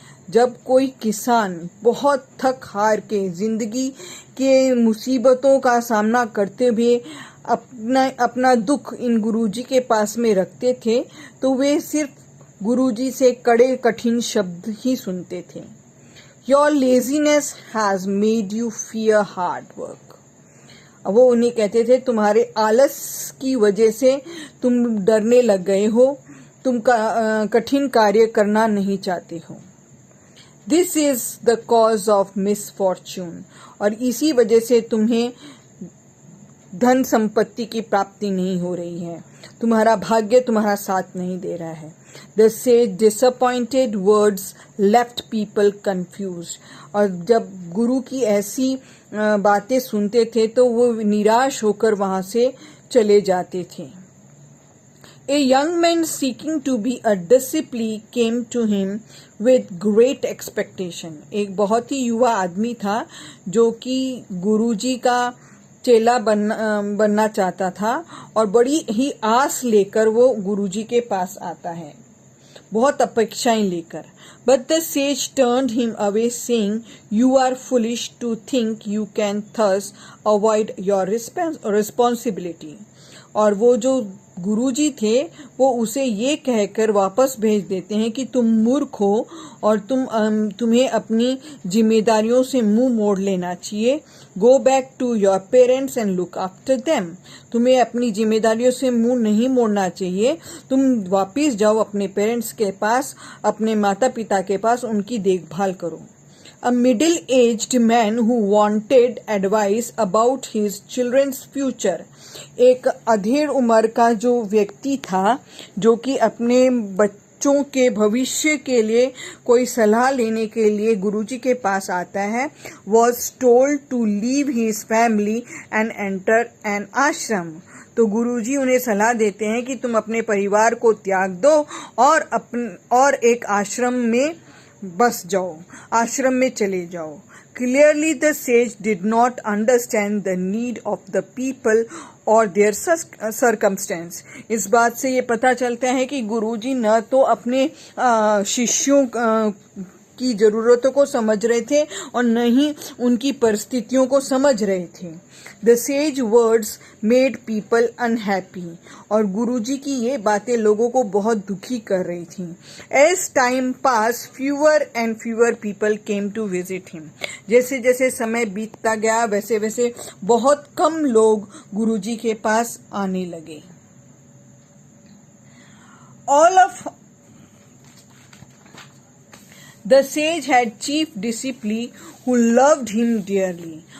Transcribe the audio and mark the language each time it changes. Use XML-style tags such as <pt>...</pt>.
<hi>जब कोई किसान बहुत थक हार के जिंदगी के मुसीबतों का सामना करते हुए अपना दुख इन गुरुजी के पास में रखते थे तो वे सिर्फ गुरुजी से कड़े कठिन शब्द ही सुनते थे।</hi> <en>Your laziness has made you fear hard work.</en> <hi>अब वो उन्हें कहते थे तुम्हारे आलस की वजह से तुम डरने लग गए हो, तुम कठिन कार्य करना नहीं चाहते हो।</hi> <en>This is the cause of misfortune.</en> <hi>और इसी वजह से तुम्हें धन संपत्ति की प्राप्ति नहीं हो रही है, तुम्हारा भाग्य तुम्हारा साथ नहीं दे रहा है।</hi> <en>The sage disappointed words left people confused.</en> <hi>और जब गुरु की ऐसी बातें सुनते थे तो वो निराश होकर वहां से चले जाते थे।</hi> <en>A young man seeking to be a disciple came to him with great expectation.</en> <hi>एक बहुत ही युवा आदमी था जो कि गुरुजी का चेला बनना चाहता था और बड़ी ही आस लेकर वो गुरुजी के पास आता है, बहुत अपेक्षाएं लेकर।</hi> <en>But the sage turned him away saying, You are foolish to think you can thus avoid your responsibility.</en> <hi>और वो जो गुरुजी थे वो उसे ये कहकर वापस भेज देते हैं कि तुम मूर्ख हो और तुम्हें अपनी जिम्मेदारियों से मुंह मोड़ लेना चाहिए।</hi> <en>Go back to your parents and look after them.</en> <hi>तुम्हें अपनी जिम्मेदारियों से मुंह नहीं मोड़ना चाहिए, तुम वापस जाओ अपने पेरेंट्स के पास, अपने माता पिता के पास, उनकी देखभाल करो।</hi> <en>A middle-aged man who wanted advice about his children's future.</en> <hi>एक अधेड़ उम्र का जो व्यक्ति था जो कि अपने बच्चों के भविष्य के लिए कोई सलाह लेने के लिए गुरुजी के पास आता है,</hi> <en>was told to leave his family and enter an ashram.</en> <hi>तो गुरुजी उन्हें सलाह देते हैं कि तुम अपने परिवार को त्याग दो और एक आश्रम में बस जाओ, आश्रम में चले जाओ।</hi> <en>Clearly the sage did not understand the need of the people or their circumstance.</en> <hi>इस बात से ये पता चलता है कि गुरुजी न तो अपने शिष्यों की ज़रूरतों को समझ रहे थे और न ही उनकी परिस्थितियों को समझ रहे थे।</hi> <en>The sage words made people unhappy.</en> <hi>और गुरुजी की ये बातें लोगों को बहुत दुखी कर रही थी।</hi> <en>As time passed, fewer and fewer people came to visit him.</en> <hi>जैसे जैसे समय बीतता गया वैसे वैसे बहुत कम लोग गुरुजी के पास आने लगे।</hi> <en>All of the sage had chief disciple who loved him dearly.</en>